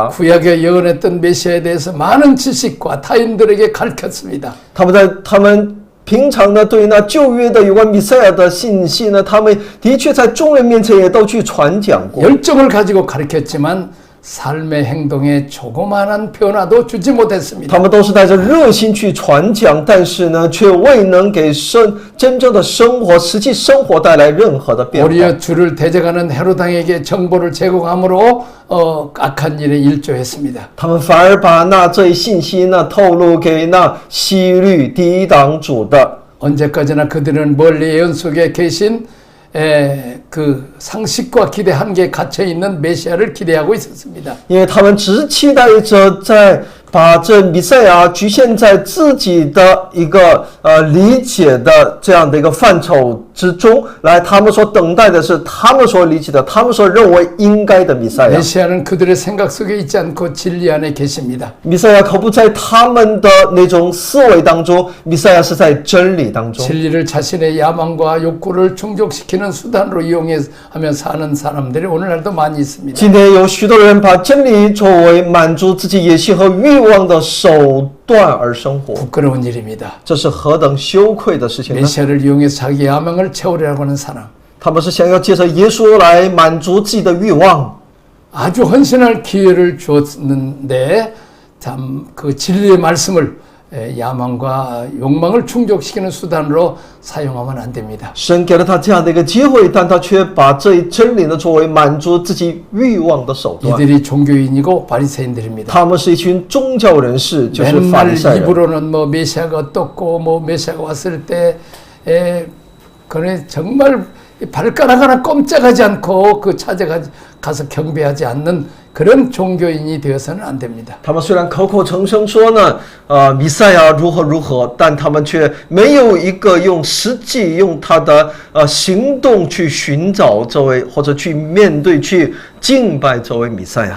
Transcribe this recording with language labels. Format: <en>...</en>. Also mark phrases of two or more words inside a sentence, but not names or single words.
<ko>구약에 예언했던 메시아에 대해서 많은 지식과 타인들에게 가르쳤습니다.</ko> <zh>他们平常呢，对那旧约的有关弥赛亚的信息呢，他们的确在众人面前也都去传讲过。</zh> <ko>열정을 가지고 가르쳤지만 삶의 행동에 조그마한 변화도 주지 못했습니다.</ko> <zh>他们都是带着热心去传讲，但是呢，却未能给真正的生活、实际生活带来任何的变化。</zh> <ko>오히려 주를 대적하는 헤로당에게 정보를 제공함으로 악한 일에 일조했습니다.</ko> <zh>他们反而把这一信息呢透露给那希律抵挡主的。</zh> <ko>언제까지나 그들은 멀리 예언 속에 계신 그 상식과 기대 한계에 갇혀 있는 메시아를 기대하고 있었습니다.</ko> <zh>因为他们只期待着把这弥赛亚局限在自己的一个理解的这样的一个范畴之中来，他们所等待的是他们所理解的，他们所认为应该的弥赛亚。</zh> <ko>메시아는 그들의 생각 속에 있지 않고 진리 안에 계십니다.</ko> <zh>弥赛亚可不在他们的那种思维当中，弥赛亚是在真理当中。</zh> <ko>진리를 자신의 야망과 욕구를 충족시키는 수단으로 이용하며 사는 사람들이 오늘날도 많이 있습니다.</ko> <zh>今天有许多人把真理作为满足自己野心和欲望的手段而生活，</zh> <ko>부끄러운 일입니다.</ko> <zh>这是何等羞愧的事情呢？</zh> <ko>메시아를 이용해서 자기 야망을 채우려고 하는 사람,</ko> <zh>他们是想要借着耶稣来满足自己的欲望，</zh> <ko>아주 헌신할 기회를 주었는데 참 그 진리의 말씀을 야망과 욕망을 충족시키는 수단으로 사용하면 안 됩니다.</ko> <zh>神给了他这样的一个机会，但他却把这一真理呢作为满足自己欲望的手段。</zh> <ko>이들이 종교인이고 바리새인들입니다.</ko> <zh>他们是一群宗教人士，就是法</zh> <ko>맨날</ko> <zh>利赛人。</zh> <ko>입으로는 뭐 메시아가 어떻고 뭐 메시아가 왔을 때 그래 정말 발가락 하나 꼼짝하지 않고 그 찾아가서 경배하지 않는 그런 종교인이 되어서는 안 됩니다.</ko> <zh>他们虽然口口声声说呢，弥赛亚如何如何，但他们却没有一个用实际用他的行动去寻找这位，或者去面对、去敬拜这位弥赛亚。</zh>